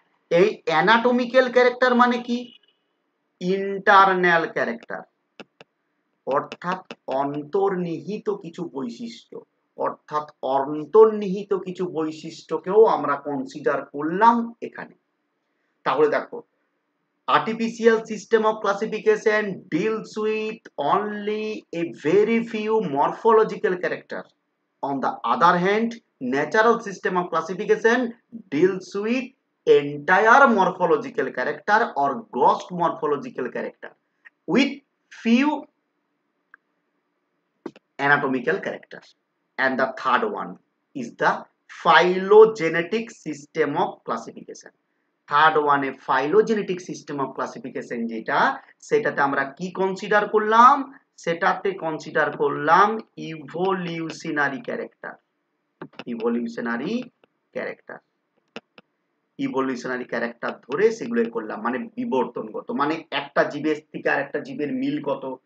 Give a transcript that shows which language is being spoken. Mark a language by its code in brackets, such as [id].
[bn] এই anatomical character মানে কি? ইন্টারনাল ক্যারেক্টার, অর্থাৎ অন্তর্নিহিত কিছু বৈশিষ্ট্য, অর্থাৎ অন্তর্নিহিত কিছু বৈশিষ্ট্যকেও আমরা কনসিডার করলাম এখানে। তাহলে দেখো, [en] artificial system of classification deals with only a very few morphological characters. On the other hand, natural system of classification deals with entire morphological character or gross morphological character with few anatomical characters. And the third one is the phylogenetic system of classification. [bn] Third ওয়ানে phylogenetic system of classification যেটা, সেটাতে আমরা কি consider করলাম? সেটাতে consider করলাম ইভোলিউশনারি character, ইভোলিউশনারি character, ইভোলিউশনারি character ধরে সেগুলো করলাম, মানে বিবর্তনগত, মানে একটা জীবের থেকে আর একটা জীবের মিল কত।